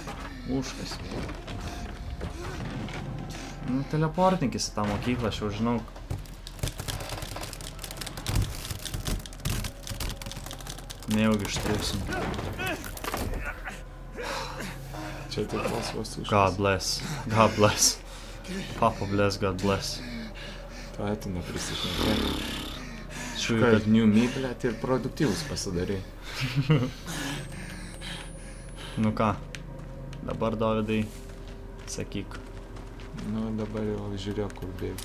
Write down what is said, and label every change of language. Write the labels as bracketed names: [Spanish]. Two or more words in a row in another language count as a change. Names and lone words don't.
[Lithuanian] Nu, teleportinkis į tą mokyklą, aš jau žinau. Nejaugi ištrūksim. Čia tai vos užkas. [English] God bless. Papa bless, God bless. [Lithuanian] Tu atina prisišnekė. Šiuo, Kad [English] new me, [Lithuanian] blėt, ir produktyvus pasidarai. nu ką, dabar Dovydai, sakyk. Nu, dabar jau žiūrėk, kur bėg.